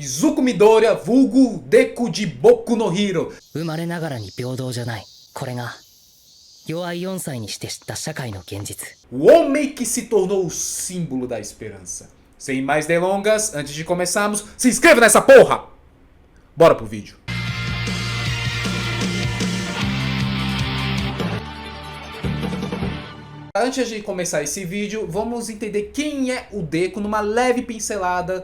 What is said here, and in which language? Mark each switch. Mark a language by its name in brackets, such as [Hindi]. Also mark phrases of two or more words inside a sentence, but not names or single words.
[Portuguese] Izuku Midoriya, vulgo Deku de Boku no Hero. [Japanese] 生まれながらに平等じゃない。これが弱い4歳にして知った社会の現実。 [Portuguese] O homem que se tornou o símbolo da esperança. Sem mais delongas, antes de começarmos, se inscreva nessa porra! Bora pro vídeo. Antes de começar esse vídeo, vamos entender quem é o Deku numa leve pincelada.